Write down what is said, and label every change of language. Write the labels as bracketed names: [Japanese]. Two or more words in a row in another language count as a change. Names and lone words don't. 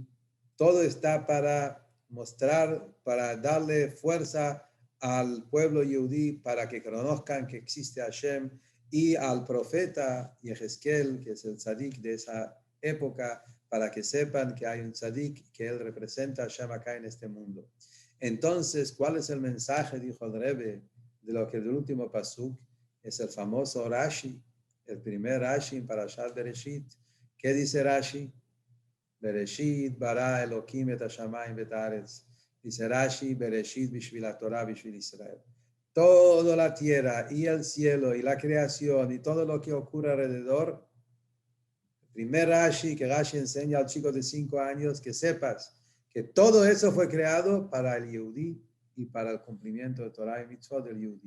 [Spanish] Todo está para mostrar, para darle fuerza al pueblo yehudí, para que conozcan que existe Hashem, y al profeta Yehezkel, que es el tzadik de esa época, para que sepan que hay un tzadik, que él representa a Hashem acá en este mundo. Entonces, ¿cuál es el mensaje, dijo el Rebbe, de lo que el último pasuk es el famoso Rashi, el primer Rashi en Parashat Bereshit? ¿Qué dice Rashi? [Hebrew] בראשית ברא אלהים את השמים ואת הארץ. Dice Rashi, בראשית בשביל התורה בשביל ישראל. [Spanish] Toda la tierra y el cielo y la creación y todo lo que ocurre alrededor. El primer Rashi, que Rashi enseña al chico de 5 años, que sepas que todo eso fue creado para el Yehudí y para el cumplimiento de Torah y Mitzvot del Yehudí.